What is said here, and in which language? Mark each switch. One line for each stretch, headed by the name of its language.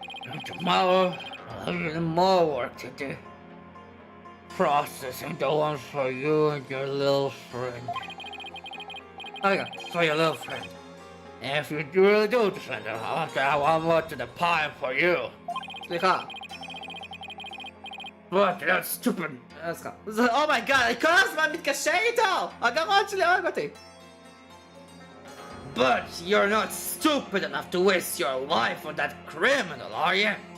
English: And tomorrow, I'll have even more work to do. Processing the one for you and your little friend. Okay, for your little friend. And if you really do defend her, I want to have one more to the pile for you.
Hebrew: סליחה.
English: But that stupid...
Hebrew: סליחה.
English: Oh my god,
Hebrew: אני כל הזמן מתקשר איתו! הגרון שלי הורג אותי.
English: But you're not stupid enough to waste your life on that criminal, are you?